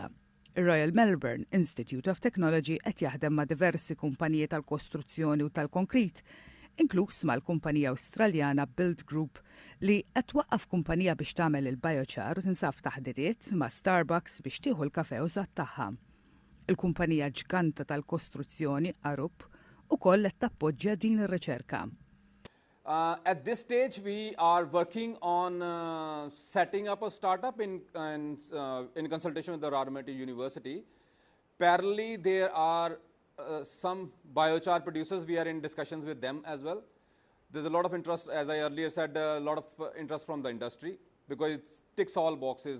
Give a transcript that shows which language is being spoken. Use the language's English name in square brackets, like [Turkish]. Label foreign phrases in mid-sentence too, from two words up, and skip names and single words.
[Maltese] Ir-Royal Melbourne Institute of Technology qed jaħdem ma' diversi kumpaniji tal-kostruzzjoni u tal-konkrit, inkluż mal-kumpanija Awstraljana Build Group li qed twaqqaf kumpanija biex tagħmel il-biochar u tinsab taħdidiet ma' Starbucks biex tieħu l-kafe użat tagħha. Il-kumpanija ġganta tal-kostruzzjoni Arup ukoll qed tappoġġja din ir-riċerka. [English] At this stage, we are working on setting up a startup in consultation with the Radhamati University. Parallelly, there are some biochar producers. We are in discussions with them as well. There's a lot of interest, as I earlier said, a lot of interest from the industry because it ticks all boxes.